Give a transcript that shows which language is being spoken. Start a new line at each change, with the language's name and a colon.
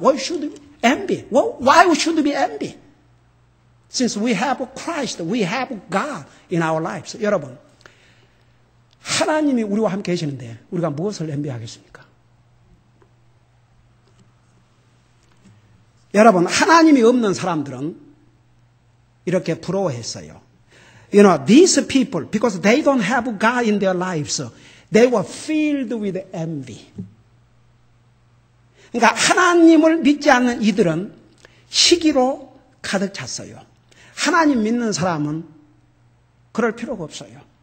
English: What should envy. Why we should be envy? Since we have Christ, we have God in our lives.
Korean: 여러분, 하나님이 우리와 함께 계시는데 우리가 무엇을 envy하겠습니까? 여러분, 하나님이 없는 사람들은 이렇게 부러워했어요.
English: These people, because they don't have God in their lives, they were filled with envy.
Korean: 그러니까 하나님을 믿지 않는 이들은 시기로 가득 찼어요. 하나님 믿는 사람은 그럴 필요가 없어요.